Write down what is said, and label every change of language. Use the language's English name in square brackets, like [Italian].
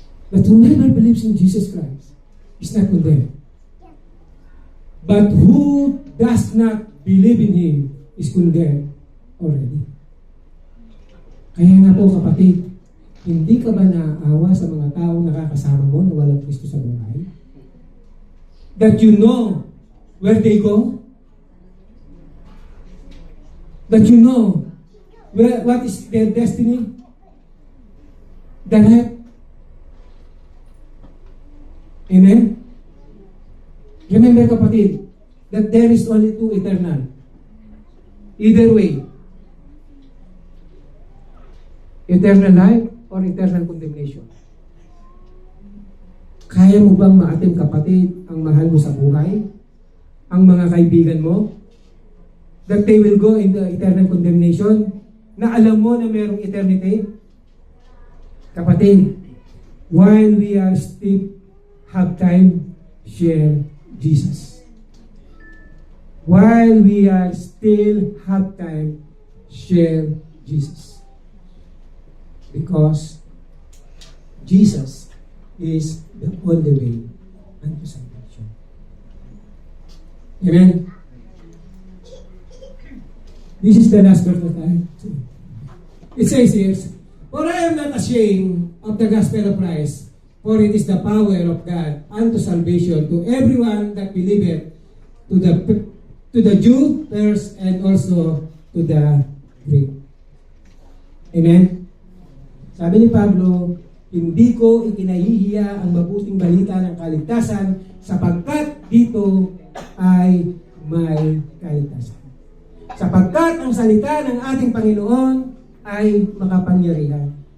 [English] But whoever believes in Jesus Christ is not condemned. But who does not believe in Him is condemned already. [Filipino] Kaya nga po kapatid, hindi ka ba naaawa sa mga taong nakakasama mo na walang Kristo sa buhay? [English] That you know where they go? That you know what is their destiny? The right? Amen? Remember kapatid, that there is only two eternal. Either way. Eternal life or eternal condemnation. [Filipino] Kaya mo bang maatim kapatid ang mahal mo sa buhay? Ang mga kaibigan mo? [English] That they will go into eternal condemnation? [Filipino] Na alam mo na mayroong eternity? [English] Kapatid, while we are still have time, share Jesus. While we are still have time, share Jesus. Because Jesus is the only way unto salvation. Amen? This is the last verse of time. It says here, "For I am not ashamed of the gospel of Christ, for it is the power of God unto salvation to everyone that believeth, to the Jew first and also to the Greek." Amen? [Filipino] Sabi ni Pablo, hindi ko ikinahihiya ang mabuting balita ng kaligtasan sapagkat dito ay may kaligtasan. Sapagkat ang salita ng ating Panginoon ay makapangyarihan.